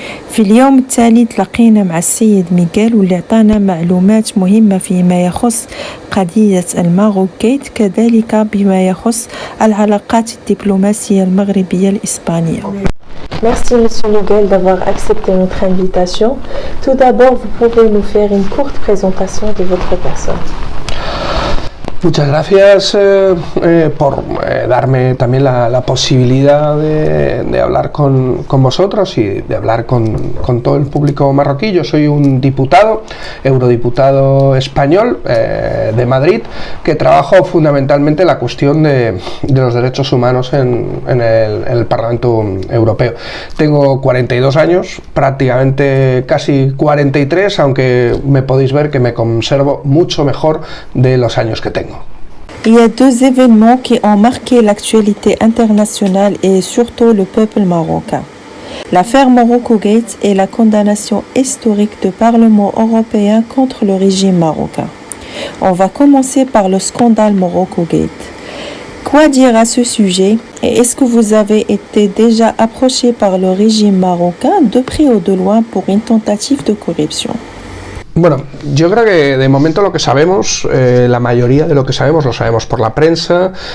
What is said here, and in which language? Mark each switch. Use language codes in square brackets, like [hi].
[ar] في اليوم التالي تلاقينا مع السيد ميغيل واللي عطانا معلومات مهمة فيما يخص قضية الماروك جيت كذلك بما يخص العلاقات الدبلوماسية المغربية الإسبانية. [fr] Merci Monsieur Miguel d'avoir accepté notre invitation. Tout d'abord, vous pouvez nous faire une courte présentation de votre personne. [es] Muchas gracias por darme también la posibilidad de hablar con vosotros y de hablar con todo el público marroquí. Yo soy un diputado, eurodiputado español de Madrid, que trabajo fundamentalmente la cuestión de los derechos humanos en el Parlamento Europeo. Tengo 42 años, prácticamente casi 43, aunque me podéis ver que me conservo mucho mejor de los años que tengo. [fr] Il y a deux événements qui ont marqué l'actualité internationale et surtout le peuple marocain. L'affaire Morocco Gate et la condamnation historique du Parlement européen contre le régime marocain. On va commencer par le scandale Morocco Gate. Quoi dire à ce sujet et est-ce que vous avez été déjà approché par le régime marocain de près ou de loin pour une tentative de corruption? [es] Bueno, yo creo que de momento lo que sabemos, la mayoría de lo que sabemos lo sabemos por la prensa.